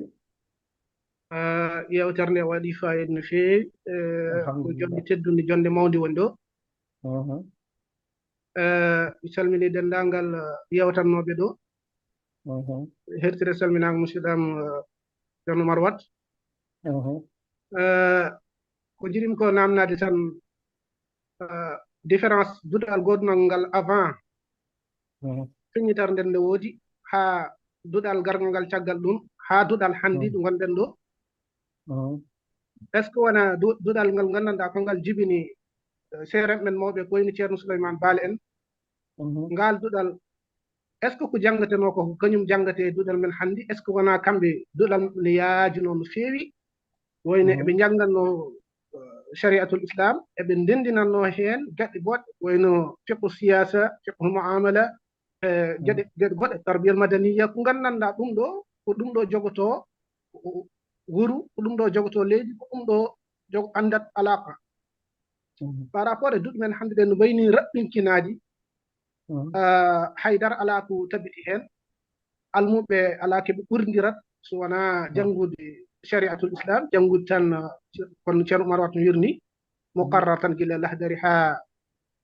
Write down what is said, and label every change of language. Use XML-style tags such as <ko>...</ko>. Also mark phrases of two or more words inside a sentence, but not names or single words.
<ff>yewtere nde waɗi fayida no fewi ko jonde teddude jonde mawde woni ɗo mi salmini dendagal yewtannoɓe ɗo hertire salminago musidɗam ceerno Oumar Watt ko jiɗimi ko namnade tan différence duɗal goɗnal ngal avant feññitere nden nde woodi ha duɗal gargal ngal caggal ɗum ha duɗal handi ɗo gonɗen ɗo</ff> <fr>est ce que</fr> <ff>wona duɗal ngal gandanɗa ko ngal jibini seereɓe men mawɓe ko wayno ceerno Souleymane Baal en ngal duɗal est</ff> <fr>ce que</fr> <ff>ko jangateno ko kañum jangate duɗal men handi</ff> <fr>est ce que</fr> <ff>wona kamɓe duɗal ne yaajino no feewi wayno eɓe janganno</ff> <ar>شريعة الإسلام</ar> <ff>eɓe ndendinanno heen gaɗe goɗɗe wayno</ff> <ar>فقه سياسة فقه معاملة</ar> <ff>geɗe goɗɗe</ff> <ar>تربية مدنية</ar> <ff>ko gandanɗa ɗum ɗo ko ɗum ɗo jogoto wuro ko ɗum ɗo jogoto leydi ko ɗum ɗo andat alaqa</ff> <fr>par rapport</fr> <ff>e duɗe men hannde ɗen no wayni raɓɓinkinaji haydara ala ko tabiti heen almuɓe ala keɓe ɓurdirat so wona janngude</ff> <ar>شريعة الإسلام</ar> <ff>janngude tan kono ceerno Oumar Watt no wirni muqarrar tan gila lahdari ha</ff>